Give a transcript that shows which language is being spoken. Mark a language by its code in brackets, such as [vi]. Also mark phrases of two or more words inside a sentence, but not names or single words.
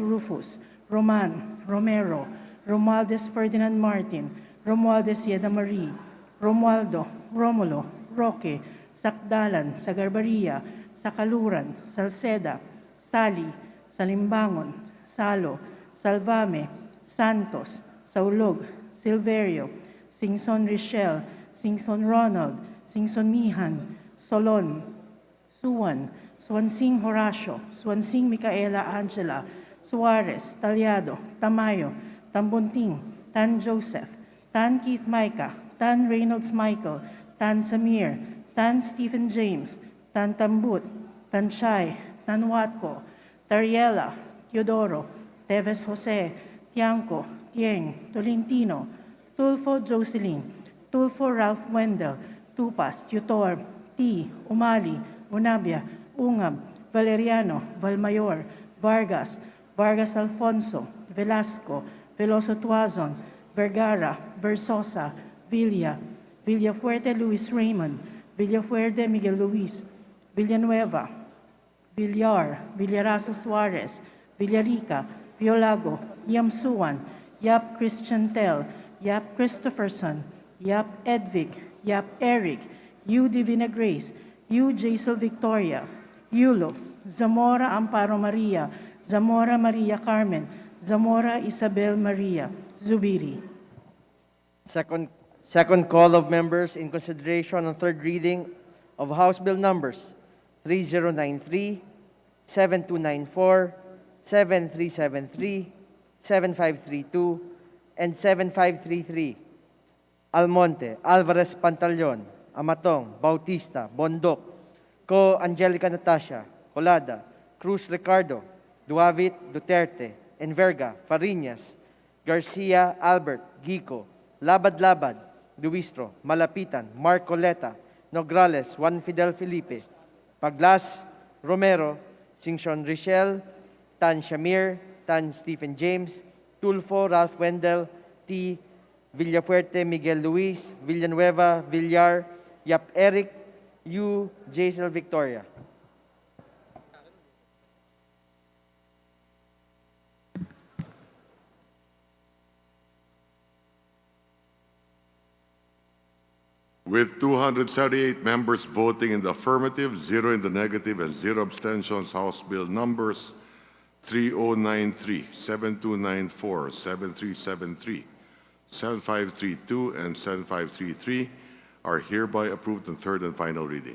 [en] Rufus, Roman, Romero, Romualdez Ferdinand Martin, Romualdez Yeda Marie, Romualdo, Romulo, Roque, Sakdalan, Sagarbaria, Sakaluran, Salceda, Sali, Salimbangon, Salo, Salvame, Santos, Saulog, Silverio, Singson Richelle, Singson Ronald, Singson Mihan, Solon, Suwan, Swansing Horacio, Swansing Micaela Angela, Suarez, Talyado, Tamayo, Tambunting, Tan Joseph, Tan Keith Micah, Tan Reynolds Michael, Tan Samir, Tan Stephen James, Tan Tambut, Tan Chay, Tan Watco, Tariela, Teodoro, Teves Jose, Tiangco, Tieng, Tolentino, Tulfo Jocelyn, Tulfo Ralph Wendell, Tupas, Tutor, T. Umali, Unabia, Ungab, Valeriano, Valmayor, Vargas, Vargas Alfonso, Velasco, Veloso Tuazon, Vergara, Versosa, Villa, Villafuerte Luis Raymond, Villafuerte Miguel Luis, Villanueva, Villar, Villarasa Suarez, Villarica, Violago, Yamsuan, Yap Christian Tel, Yap Christopherson, Yap Edvig, Yap Eric, U Divina Grace, U Jaisal Victoria, Yulo, Zamora Amparo Maria, Zamora Maria Carmen, Zamora Isabel Maria, Zubiri. Second call of members in consideration on third reading of House Bill numbers 3093, 7294, 7373, 7532, and 7533. Almonte, Alvarez Pantaleon, Amatong, Bautista, Bondok, Co. Angelica Natasha, Colada, Cruz Ricardo, Duavit Duterte, Enverga, Fariñas, Garcia Albert, Gico, Labad-Labad, Duistro, Malapitan, Marcoleta, Nograles, Juan Fidel Felipe, Paglas, Romero, Singson Richel, Tan Shamir, Tan Stephen James, Tulfo Ralph Wendell, T. Villafuerte Miguel Luis, Villanueva Villar, Yap Eric, U. Jaisel Victoria. With 278 members voting in the affirmative, 0 in the negative, and 0 abstentions, House Bill numbers 3093, 7294, 7373, 7532, and 7533 are hereby approved in third and final reading.